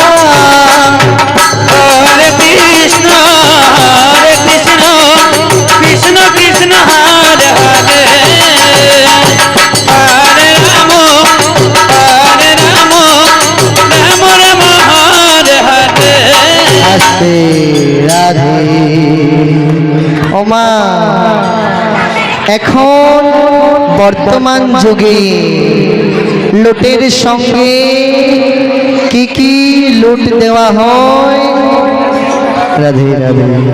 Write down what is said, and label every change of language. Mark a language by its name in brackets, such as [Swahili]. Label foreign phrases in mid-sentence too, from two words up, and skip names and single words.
[Hindi] हरे कृष्ण कृष्ण कृष्ण हरे हरे हरे राम राम हरे हरे [Bangla] आस्ते राधे ओमा এখন বর্তমান যুগে লুটের সঙ্গে কি লুট দেওয়া হয় রাধে রাধে